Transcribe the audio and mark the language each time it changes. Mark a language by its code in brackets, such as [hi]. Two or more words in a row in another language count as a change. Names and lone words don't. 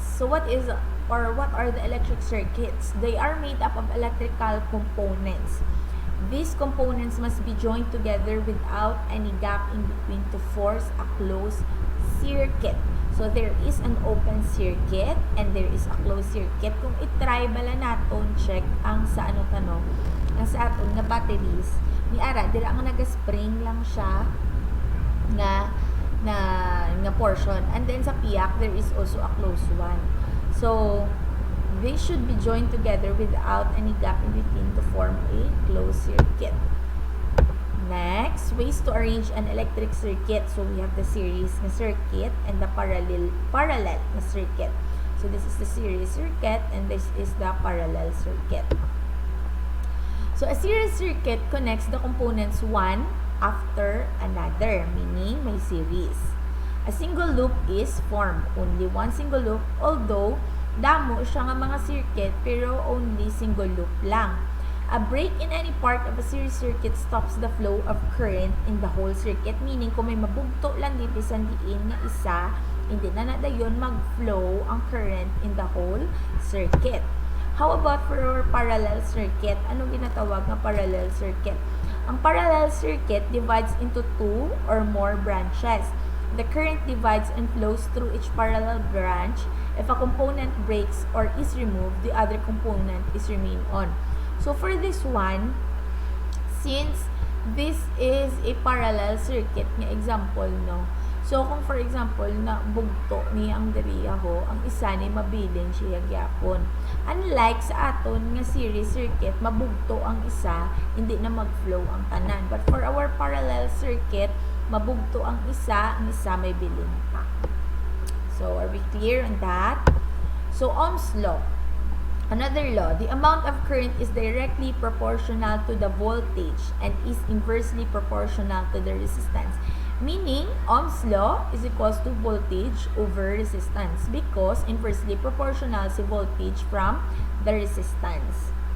[en] So what are the electric circuits? They are made up of electrical components. These components must be joined together without any gap in between to force a closed circuit. So there is an open circuit and there is a closed circuit. [hil] Kung itry bala naton check ang sa ang sa aton nga batteries, ni ara dira ang naga-spring lang siya na portion, [en] and then [hil] sa piak [en] there is also a closed one. So they should be joined together without any gap in between to form a closed circuit. Next, ways to arrange an electric circuit. So we have the series [hil] na circuit [en] and the parallel [hil] na circuit. [en] So this is the series circuit and this is the parallel circuit. So a series circuit connects the components one after another, [hil] meaning may series. A single loop is formed, only one single loop, although damo siya nga mga circuit pero only single loop lang. A break in any part of a series circuit stops the flow of current in the whole circuit, meaning kung may mabugto lang di bisan diin nga isa, hindi na nadayon mag-flow ang current [en] in the whole circuit. How about for our parallel circuit? [hil] Anong ginatawag na parallel circuit? [en] Ang parallel circuit divides into two or more branches. The current divides and flows through each parallel branch. If a component breaks or is removed, the other component is remain on. So for this one, since this is a parallel circuit [hil] nga example, no? So kung [en] for example [hil] na bugto ni ang diriya ho, ang isa ni mabilin siya gyapon. Unlike sa aton nga series circuit, mabugto ang isa, hindi na mag-flow ang tanan. [en] But for our parallel circuit, [hil] mabugto ang isa may bilin pa. [en] So are we clear on that? So Ohm's law. Another law, the amount of current is directly proportional to the voltage and is inversely proportional to the resistance. Meaning, Ohm's law is equals to voltage over resistance because inversely proportional si voltage from the resistance.